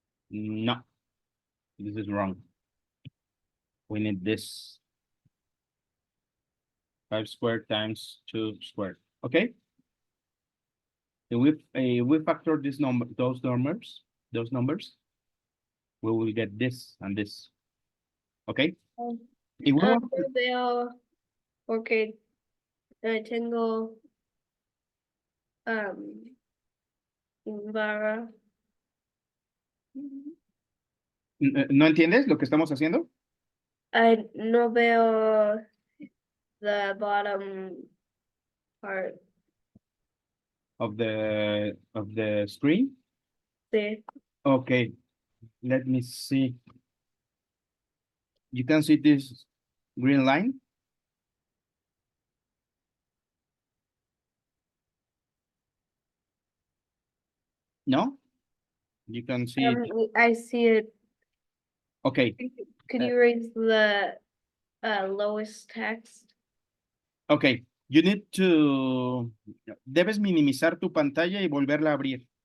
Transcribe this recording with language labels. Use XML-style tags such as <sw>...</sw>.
<en>No, this is wrong. We need this. 5 squared times 2 squared. Okay? If we factor this number, those numbers, we will get this and this. Okay? If we want</en> <es>No veo porque tengo vara. ¿No entiendes lo que estamos haciendo? No veo</es> <en>the bottom part. Of the screen?</en> <es>Sí.</es> <en>Okay, let me see. You can see this green line? No? You can see it. I see it. Okay, Could you raise the lowest text? okay. You need to...</en> <es>Debes minimizar tu pantalla y volverla a abrir.</es>